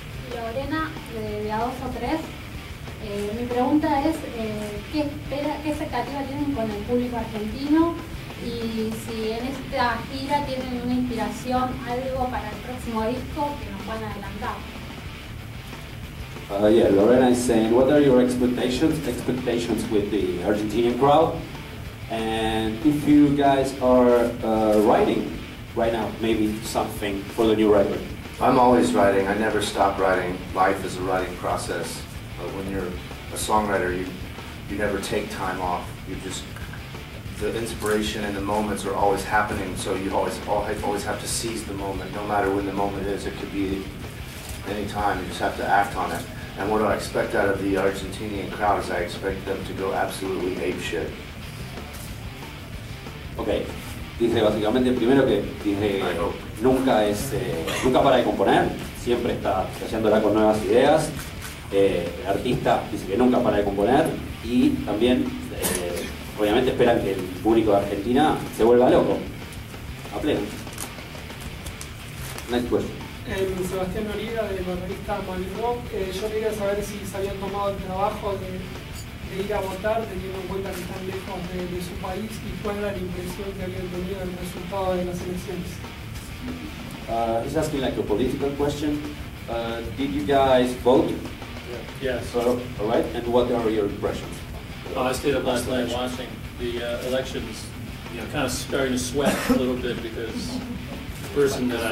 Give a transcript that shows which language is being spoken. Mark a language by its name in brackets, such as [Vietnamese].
[Spanish] Lorena, de A2 o 3. Mi pregunta es, ¿qué expectativa tienen con el público argentino? Y si en esta gira tienen una inspiración, algo para el próximo disco que nos puedan adelantar. [English] Yeah, Lorena is saying, what are your expectations with the Argentinian crowd? And if you guys are writing right now, maybe something for the new record? I'm always writing. I never stop writing. Life is a writing process. When you're a songwriter, you never take time off. The inspiration and the moments are always happening, so you always have to seize the moment, no matter when the moment is. It could be any time. You just have to act on it. And what do I expect out of the Argentinian crowd is I expect them to go absolutely apeshit. [Spanish] Ok, dice básicamente primero que dice, nunca para de componer, siempre está flasheándola con nuevas ideas. El artista dice que nunca para de componer y también obviamente esperan que el público de Argentina se vuelva loco, a pleno. [English] Next question. [Spanish] Sebastián Noriega, de la revista Rock. Yo quería saber si se habían tomado el trabajo de ir a votar, teniendo en cuenta que están lejos de su país, y cuál era la impresión que habían tenido del resultado de las elecciones. [English] He's asking like a political question. Did you guys vote? Yes. So, all right. And what are your impressions? I stayed up last night watching the elections, you know, kind of starting to sweat a little bit because the person that